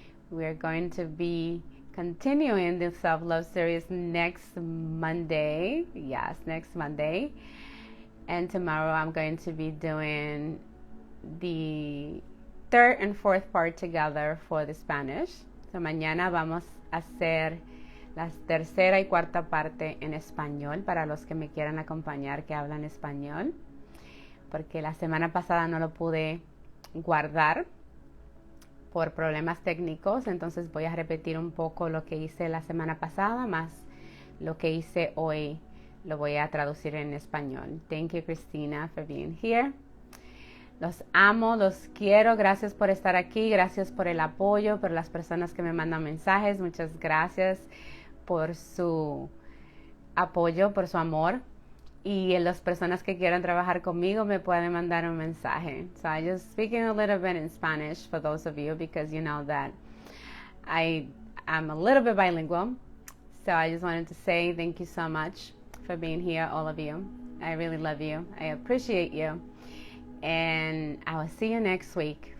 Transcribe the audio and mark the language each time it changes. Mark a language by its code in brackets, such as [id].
[en] We're going to be continuing the self-love series next Monday. Yes, next Monday. And tomorrow I'm going to be doing the third and fourth part together for the Spanish. [es] So mañana vamos a hacer la tercera y cuarta parte en español para los que me quieran acompañar que hablan español, porque la semana pasada no lo pude guardar por problemas técnicos. Entonces voy a repetir un poco lo que hice la semana pasada, más lo que hice hoy lo voy a traducir en español. [en] Thank you, Christina, for being here. [es] Los amo, los quiero. Gracias por estar aquí. Gracias por el apoyo, por las personas que me mandan mensajes. Muchas gracias por su apoyo, por su amor. Y las personas que quieran trabajar conmigo me pueden mandar un mensaje. [en] So I just speaking a little bit in Spanish for those of you, because you know that I'm a little bit bilingual. So I just wanted to say thank you so much for being here, all of you. I really love you. I appreciate you. And I will see you next week.